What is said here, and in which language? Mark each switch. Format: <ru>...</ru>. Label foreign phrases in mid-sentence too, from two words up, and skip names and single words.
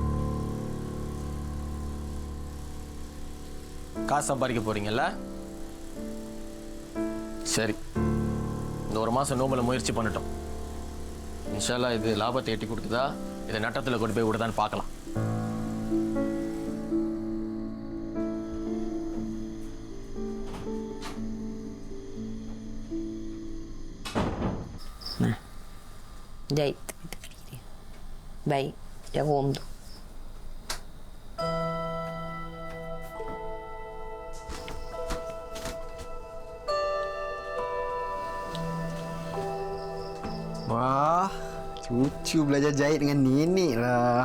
<ta>காசு சம்பாதிக்க போறீங்கல்ல? சரி, இந்த ஒரு மாசம் நோம்பல முயற்சி பண்ணட்டும்.</ta> <ar>إن شاء الله</ar> <ta>இது லாபத்தை எட்டி கொடுக்குதா, இதை நட்டத்தில் கொண்டு போய் விடுதான்னு பார்க்கலாம்.</ta> <ms>Jahit tepi dia. Baik, jarum tu. Wah, cucu belajar jahit dengan nenek lah.</ms>